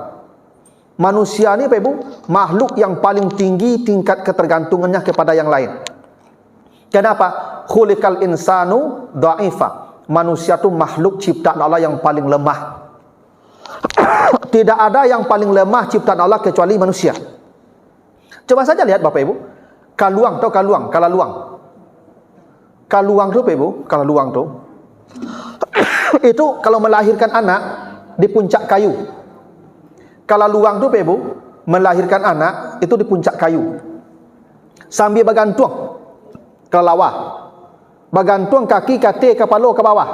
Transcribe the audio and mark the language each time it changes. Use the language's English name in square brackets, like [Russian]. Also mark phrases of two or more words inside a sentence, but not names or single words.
[Indonesian] Manusia ini Bapak Ibu, makhluk yang paling tinggi tingkat ketergantungannya kepada yang lain. Kenapa? [Arabic] خلق الإنسان ضعيفا. [Indonesian] Manusia itu makhluk ciptaan Allah yang paling lemah. Tidak ada yang paling lemah ciptaan Allah kecuali manusia. Coba saja lihat Bapak Ibu. Kaluang, tahu kaluang? Kalaluang. Kaluang tu Bapak Ibu, kalaluang tu. Itu kalau melahirkan anak di puncak kayu. Kalaluang tu Bapak Ibu, melahirkan anak itu di puncak kayu. Sambil bergantung. Kelawar. Bergantung kaki, kate, kepala ke bawah.